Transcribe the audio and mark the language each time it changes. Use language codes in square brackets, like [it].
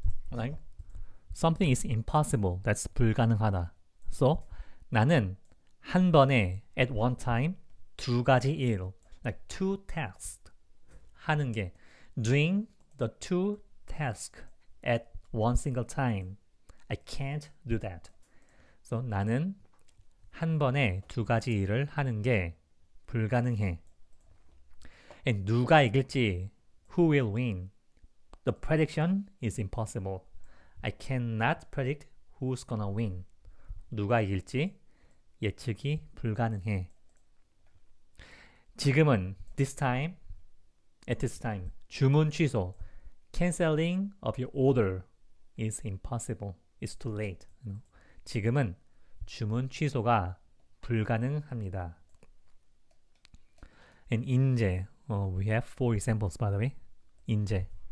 [en] Like something is impossible. That's 불가능하다. So [ko] 나는 한 번에 [en] at one time [ko] 두 가지 일, [en] like two tasks [ko] 하는 게 [en] doing the two tasks at one single time. I can't do that. [ko] So 나는 한 번에 두 가지 일을 하는 게 불가능해. [en] And [ko] 누가 이길지, [en] who will win? The prediction is impossible. I cannot predict who's gonna win. [ko] 누가 이길지 예측이 불가능해. 지금은 [en] this time, at this time, [ko] 주문 취소, [en] canceling of your order is impossible. It's too late. [ko] 지금은 주문 취소가 불가능합니다. [en] And 인제, we have four examples by the way. [ko] 인제.